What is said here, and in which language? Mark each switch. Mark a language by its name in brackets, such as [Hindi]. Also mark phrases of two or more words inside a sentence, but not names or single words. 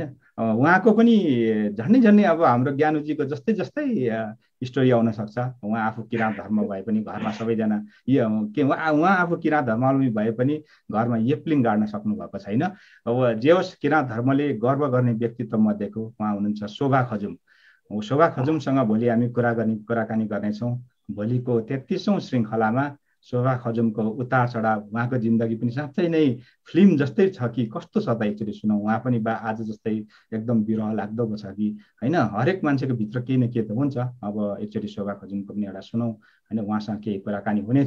[Nepali] उहाँको पनि झन्डै अब हाम्रो ज्ञानुजीको जस्तै स्टोरी आउन सक्छ। उहाँ आफू किराँत धर्म भए पनि घरमा सबैजना उहाँ आफू किराँत धर्मावलम्बी भए पनि घरमा येप्लिङ गाड्न सक्नु भएको छैन। अब जे होस्, किराँत धर्मले गर्व गर्ने व्यक्तित्व मध्येको उहाँ हुनुहुन्छ शोभा खजुम। शोभा खजुमसँग भोलि हामी कुराकानी गर्नेछौँ। भोलिको 33औं श्रृङ्खलामा शोभा खजुमको उतार चढाव, उहाँको जिन्दगी पनि साँच्चै नै फिल्म जस्तै छ कि कस्तो छ त एकचोटि सुनौँ। उहाँ पनि आज जस्तै एकदम विरह लाग्दो छ कि होइन। हरेक मान्छेको भित्र केही न केही त हुन्छ। अब एकचोटि शोभा खजुमको पनि एउटा सुनौँ होइन, उहाँसँग केही कुराकानी हुनेछ।